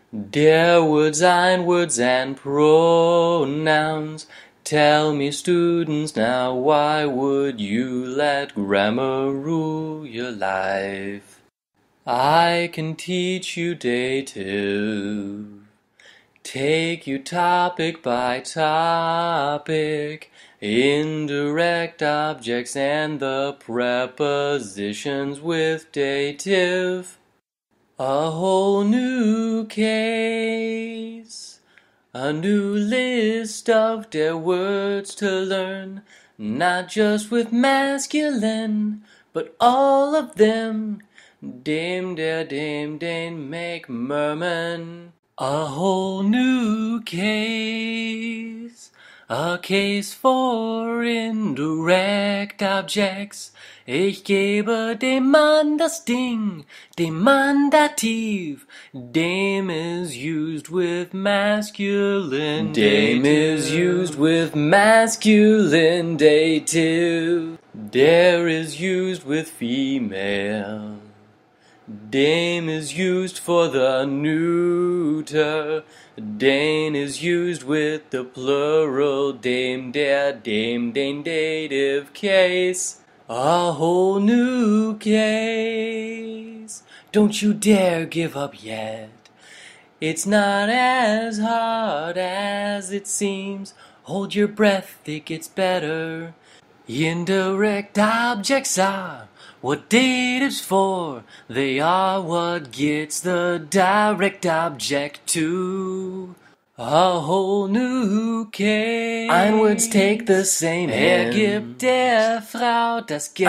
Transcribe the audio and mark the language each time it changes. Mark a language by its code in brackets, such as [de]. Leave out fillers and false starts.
[en] Der words, ein words and pronouns. Tell me, students, now why would you let grammar rule your life? I can teach you dative. Take you topic by topic, indirect objects and the prepositions with dative. A whole new case, a new list of their words to learn, not just with masculine, but all of them. Dem, der, dem, den, make, merman. A whole new case, a case for indirect objects. [de] Ich gebe dem Mann das Ding, dem Mann Dativ. [en] Dem is used with masculine. Dem is used with masculine dative. Der is used with female. Dem is used for the neuter. Den is used with the plural. Dem, der, dem, den dative case. A whole new case. Don't you dare give up yet. It's not as hard as it seems. Hold your breath, it gets better. Indirect objects are what dative's for. They are what gets the direct object to. A whole new case. Ein words take the same [de] gibt der Frau das Geld.